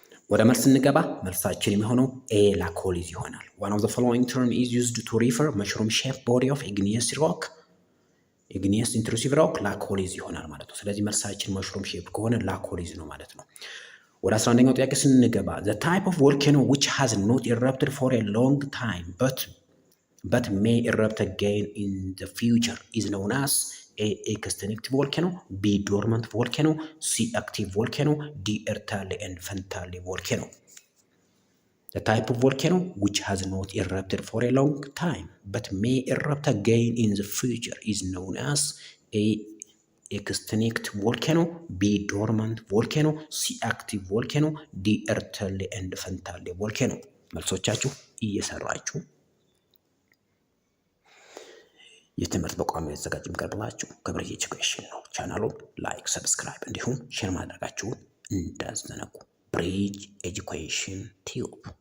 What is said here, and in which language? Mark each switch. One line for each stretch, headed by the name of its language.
Amharic: ወደ መልስ እንገባ። መልሳችን የሚሆነው ኤ ላኮሊዝ ይሆናል።
English: one of the following term is used to refer mushroom shaped body of igneous rock
Amharic: ኢግኒየስ ኢንትሩሲቭ ሮክ ላኮሊዝ ይሆናል ማለት ነው። ስለዚህ መልሳችን መሽሩም ሼፕ ከሆነ ላኮሊዝ ነው ማለት ነው። ወደ 11ኛው ጥያቄ ስንገባ
English: the type of volcano which has not erupted for a long time but may erupt again in the future is known as A extinct volcano, B dormant volcano, C active volcano, D ertale and fentale volcano. The type of volcano which has not erupted for a long time but may erupt again in the future is known as A extinct volcano, B dormant volcano, C active volcano, D ertale and fentale volcano.
Amharic: መልሶቻችሁ እየሰራችሁ የትምህርት በቋሚ የተዘጋጀ የሚቀርብላችሁ ከብሬ ኤጁኬሽን ነው። ቻናሉን ላይክ፣ ሰብስክራይብ እንዲሁም ሼር ማድረጋችሁን እንዳትዘነጉ። ብሪጅ ኤጁኬሽን ቲዩብ።